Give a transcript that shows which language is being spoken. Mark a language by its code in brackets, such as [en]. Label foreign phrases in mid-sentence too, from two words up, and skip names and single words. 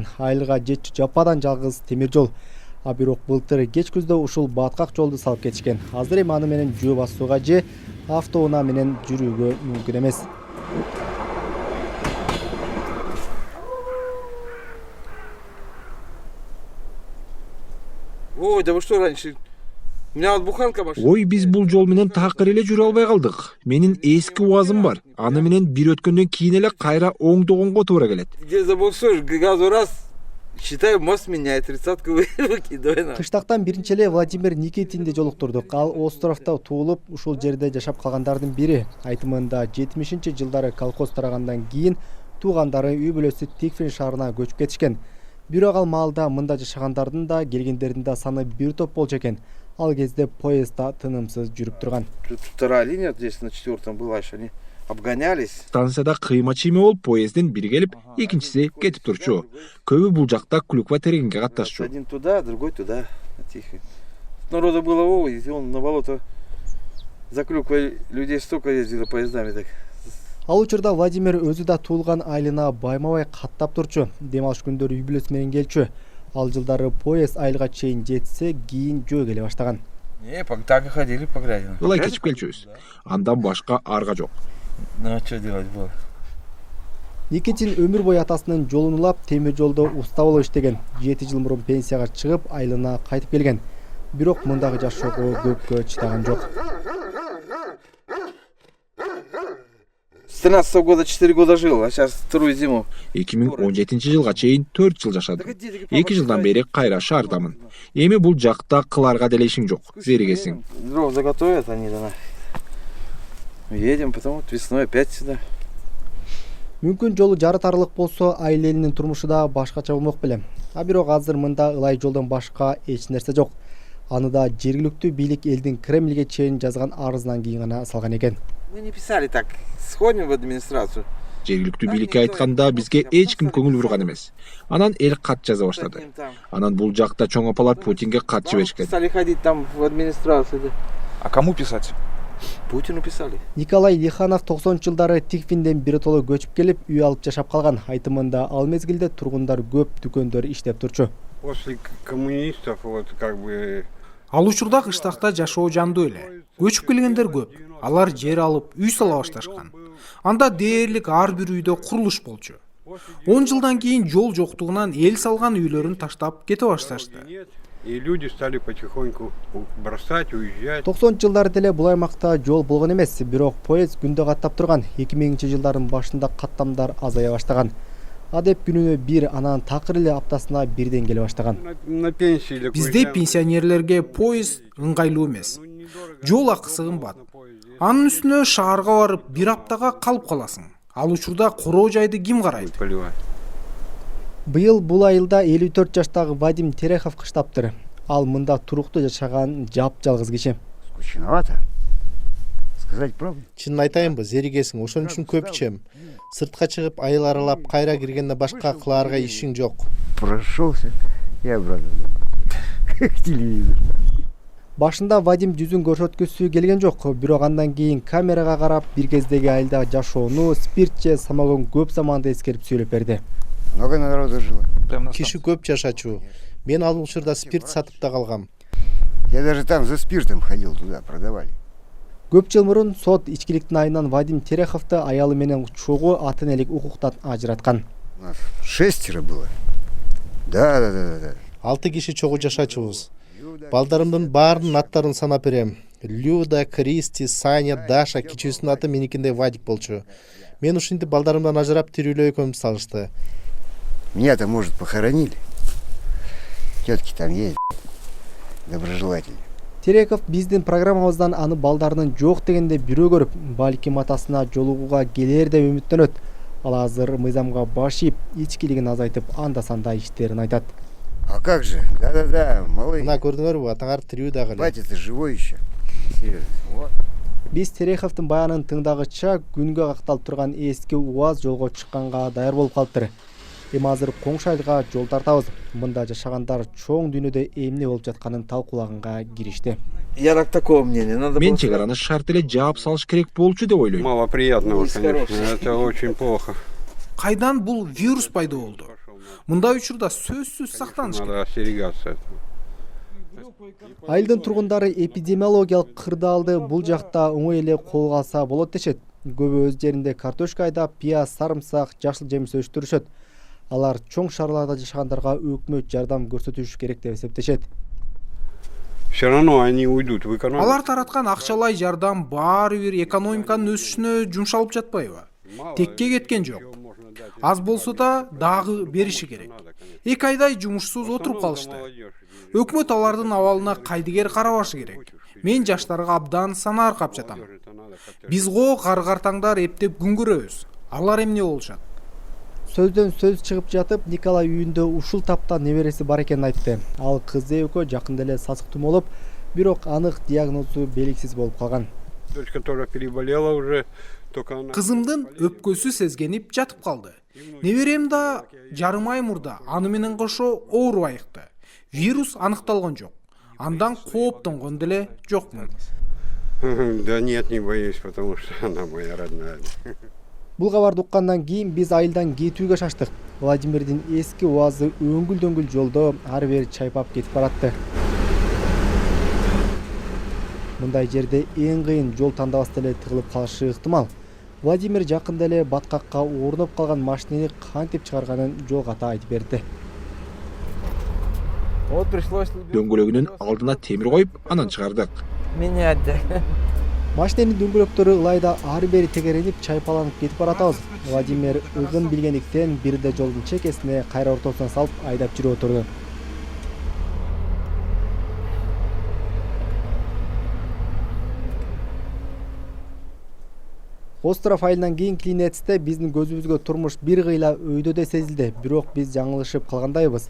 [ky] Айылга жетчү жападан жалгыз темир жол. А бирок былтыр кеч күздө ушул баткак жолду салып кетишкен. Азыр эми аны менен жөө басууга же автоунаа менен жүрүүгө мүмкүн эмес. [ru] Ой, да вы что раньше? У меня вот буханка машина. [ky] Ой, биз бул жол менен такыр эле жүрө албай калдык. Менин эски УАЗым бар. Аны менен бир өткөндөн кийин эле кайра оңдогонго туура келет. [ru] Где забуксуешь, газу раз, считай, мост меняет, 30-ку выкидывай. [ky] Кыштактан биринчи эле Владимир Никитинди жолуктурдук. Ал Островдо туулуп, ушул жерде жашап калгандардын бири. Айтымында 70-жылдары колхоз тарагандан кийин туугандары үй бүлөсү Тиквин шаарына көчүп кетишкен. Бирок ал маалда мында жашагандардын да келгендердин да саны бир топ болчу экен. Ал кезде поездда тынымсыз жүрүп турган. [ru] Вторая линия здесь на 4-м была еще, они обгонялись. [ky] Станцияда кыйма чийме болуп, поезддин бири келип, экинчиси кетип турчу. Көбү бул жакта клюква терегинге катташчу. [ru] Один туда, другой туда. Тихо. Народу было, ой, он на болото за клюквой людей столько ездили поездами так. [ky] Ал учурда Владимир өзү да туулган айылына байма-бай каттап турчу. Дем алыш күндөрү үй бүлөсү менен келчү. Ал жылдары поезд айылга чейин жетсе, кийин жөө келе баштаган. [ru] Не, так и ходили по грязи. [ky] Ылай кечип келчүбүз. Андан башка арга жок. [ru] Ну а что делать было? [ky] Никитин өмүр бою атасынын жолун улап, темир жолдо уста болуп иштеген. 7 жыл мурун пенсияга чыгып, айылына кайтып келген. Бирок мындагы жашоого көпкө чыдаган жок. [ru] С 13 года 4 года жил, а сейчас вторую зиму. [ky] 2017-жылга чейин 4 жыл жашадым. 2 жылдан бери кайра шаардамын. Эми бул жакта кыларга деле ишиң жок. Зеригесиң. [ru] Дров заготовят они да. Едем, потом вот весной опять сюда. [ky] Мүмкүн жолу жарытарлык болсо, айыл элинин турмушу да башкача болмок белем. А бирок азыр мында ылай жолдон башка эч нерсе жок. Аны да жергиликтүү бийлик элдин Кремльге чейин жазган арызынан кийин гана салган экен. [ru] Мы не писали так, сходим в администрацию. [ky] Жергиликтүү бийликке айтканда бизге эч ким көңүл бурган эмес. Анан эл кат жаза баштады. Анан бул жакта чоң апалар Путинге кат жиберишкен. [ru] Стали ходить там в администрацию. А кому писать? Путину писали. [ky] Николай Лиханов 90-жылдары Тиквинден биротоло көчүп келип, үй алып жашап калган. Айтымында ал мезгилде тургундар көп дүкөндөр иштеп турчу. [ru] После коммунистов вот как бы [ky] Ал учурда кыштакта жашоо жандуу эле. Көчүп келгендер көп. Алар жер алып, үй сала башташкан. Анда дээрлик ар бир үйдө курулуш болчу. 10 жылдан кийин жол жоктугунан эл салган үйлөрүн таштап кете башташты. [ru] и люди стали потихоньку бросать, уезжать. [ky] 90-жылдары деле бул аймакта жол болгон эмес, бирок поезд күндө каттап турган. 2000-жылдардын башында каттамдар азая баштаган. Адеп күнүнө бир, анан такыр эле аптасына бирден келе баштаган. [ru] На пенсии. [ky] Бизде пенсионерлерге поезд ыңгайлуу эмес. Жол акысы кымбат. Анын үстүнө шаарга барып бир аптага калып каласың. Ал учурда короо жайды ким карайт? Быйыл бул айылда 54 жаштагы Вадим Терехов кыштаптыр. Ал мында туруктуу жашаган жап-жалгыз киши. [ru] Скучновато. Сказать правду. [ky] Чынын айтайынбы, зеригесиң, ошон үчүн көп ичем. Сыртка чыгып айыл аралап кайра киргенде башка кылаарга ишиң жок. [ru] Прошелся и обратно. Как телевизор. [ky] Башында Вадим жүзүн көрсөткүсү келген жок, бирок андан кийин камерага карап бир кездеги айылда жашоону, спирт же самогон көп заманды эскерип сүйлөп берди. [ru] Много народу жило. [ky] Киши көп жашачу. Мен ал учурда спирт сатып да калгам. [ru] Я даже там за спиртом ходил, туда продавали. [ky] Көп жыл мурун сот ичкиликтин айынан Вадим Тереховду аялы менен чогуу ата энелик укуктан ажыраткан. [ru] У нас 6 было. Да. [ky] 6 киши чогуу жашачубуз. Балдарымдын баарынын аттарын санап берем. Люда, Кристи, Саня, Даша, кичүүсүнүн аты меникинде Вадик болчу. Мен ушинтип балдарымдан ажырап тирүүлөө экөөмүз салышты. [ru] Меня-то, может, похоронили. Тетки там есть, доброжелатели. [ky] Тереков биздин программабыздан аны балдарынын жок дегенде бирөө көрүп, балким атасына жолугууга келер деп үмүттөнөт. Ал азыр мыйзамга баш ийип, ичкилигин азайтып, анда-санда иштерин айтат. [ru] А как же? Да, малый. [ky] Мына көрдүңөрбү, атаңар тирүү дагы эле. [ru] Батя-то живой еще. Вот. [ky] Биз Тереховдун баянын тыңдагыча күнгө какталып турган эски УАЗ жолго чыкканга даяр болуп калыптыр. Эми азыр коңшу айылга жол тартабыз. Мында жашагандар чоң дүйнөдө эмне болуп жатканын талкуулаганга киришти. [ru] Я так такого мнения. Надо [ky] Мен чегараны шарт эле жаап салыш керек болчу деп ойлойм. [ru] Мало приятного, конечно. Это очень плохо. [ky] Кайдан бул вирус пайда болду? Мындай учурда сөзсүз сактаныш керек. [ru] Надо остерегаться этого. [ky] Айылдын тургундары эпидемиологиялык кырдаалды бул жакта оңой эле колго алса болот дешет. Көбү өз жеринде картошка айдап, пияз, сарымсак, жашыл жемиш өстүрүшөт. Алар чоң шаарларда жашагандарга өкмөт жардам көрсөтүш керек деп эсептешет. [ru] Все равно они уйдут в экономику. [ky] Алар тараткан акчалай жардам баары бир экономиканын өсүшүнө жумшалып жатпайбы? Текке кеткен жок. Аз болсо да дагы бериши керек. 2 айдай жумушсуз отуруп калышты. Өкмөт алардын абалына кайдыгер карабашы керек. Мен жаштарга абдан санаа аркап жатам. Биз го кар-картаңдар эптеп күн көрөбүз. Алар эмне болушат? Сөздөн сөз чыгып жатып, Николай үйүндө ушул тапта небереси бар экенин айтты. Ал кызы экөө жакында эле сасык тумоолоп, бирок анык диагнозу белгисиз болуп калган. [ru] Дочка тоже переболела уже. [ky] Кызымдын өпкөсү сезгенип жатып калды. Неберем да жарым ай мурда аны менен кошо ооруп айыкты. Вирус аныкталган жок. Андан кооптонгон деле жокмун. [ru] Да нет, не боюсь, потому что она моя родная. [ky] Бул кабарды уккандан кийин биз айылдан кетүүгө шаштык. Владимирдин эски УАЗы өңгүл-дөңгүл жолдо ар бери чайпап кетип баратты. Мындай жерде эң кыйын жол тандабастан эле тыгылып калышы ыктымал. Владимир жакында эле баткакка орнуп калган машинени кантип чыгарганын жолгата айтып берди. [ru] Вот пришлось. [ky] Дөңгөлөгүнүн алдына темир коюп, анан чыгардык. [ru] Менять. [ky] Машиненин дөңгөлөктөрү ылайда ары бери тегеренип чайпаланып кетип баратабыз. Владимир ыгын билгендиктен бирде жолдун чекесине кайра ортосуна салып айдап жүрүп отурду. Остров айылынан кийин Клинецте биздин көзүбүзгө турмуш бир кыйла өйдө да сезилди, бирок биз жаңылышып калгандайбыз.